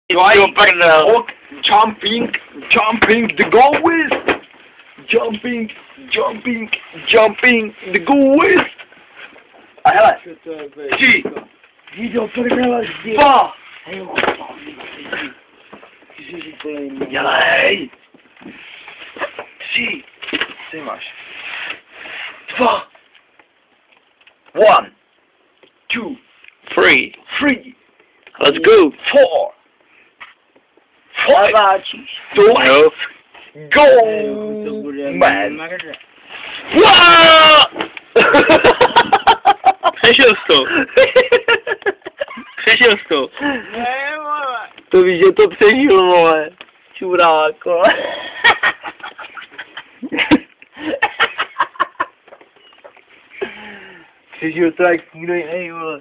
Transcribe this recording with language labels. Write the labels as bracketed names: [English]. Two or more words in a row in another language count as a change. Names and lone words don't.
[English] Jumping, the goal is jumping, the goal is. [Czech] A hele, 3, 2, dělej. 3, ty máš. 2, 1, 2, 3, [English] Let's go. [Czech] 4, 5, Naváčíš. [English] 2, go, man. [Czech] Přešel jsi to. Přešel jsi to. Ne, vole. To víš, že to přežil, vole. Čurák, vole. Přežil to jak nikdo jiný, vole.